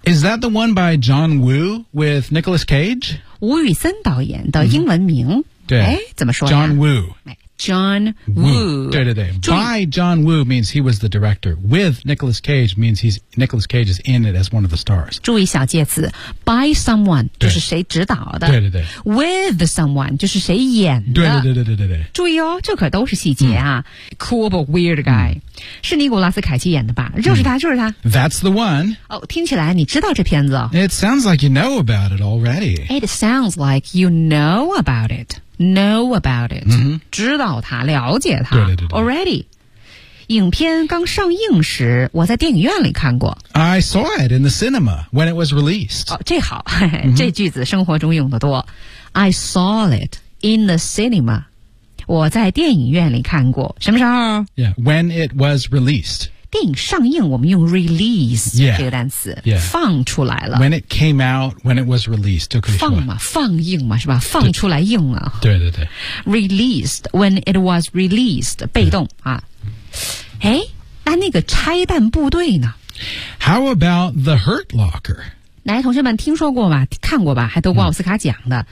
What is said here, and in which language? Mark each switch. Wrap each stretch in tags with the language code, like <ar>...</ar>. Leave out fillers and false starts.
<en>？Is that the one by John Woo with Nicolas Cage？</en> <zh>吴宇森导演的英文名，嗯、对，哎，怎么说呀</zh> <en>？John Woo。 John Woo. 对对对 By John Woo means he was the director. With Nicolas Cage means Nicolas Cage is in it as one of the stars.</en> <zh>注意小介词</zh> <en>By someone</en> <zh>就是谁指导的对对对</zh> <en>With someone</en> <zh>就是谁演的对对对对对对对注意哦这可都是细节啊、嗯、</zh> <en>Cool but weird guy、</en> <zh>嗯、是尼古拉斯凯奇演的吧就是他、嗯、就是他</zh> <en>That's the one.</en> <zh>哦听起来你知道这片子</zh> <en>It sounds like you know about it already. It sounds like you know about itKnow about it、 mm-hmm.</en> <zh>知道它了解它对对对对 Already 影片刚上映时我在电影院里看过</zh> <en>I saw it in the cinema when it was released、</en> <zh>哦、这好、mm-hmm. 这句子生活中用得多</zh> <en>I saw it in the cinema</en> <zh>我在电影院里看过什么时候</zh> <en>Yeah, when it was released</en> <zh>电影上映我们用 release、</zh> <en>yeah.</en> <zh>这个单词、</zh> <en>yeah.</en> <zh>放出来了</zh> <en>When it came out, when it was released</en> <zh>就可以放嘛放映嘛是吧放出来映啊对对对</zh> <en>Released, when it was released</en> <zh>被动啊哎那那个拆弹部队呢</zh> <en>How about the Hurt Locker?</en> <zh>来同学们听说过吧看过吧还得过奥斯卡奖的、嗯、</zh>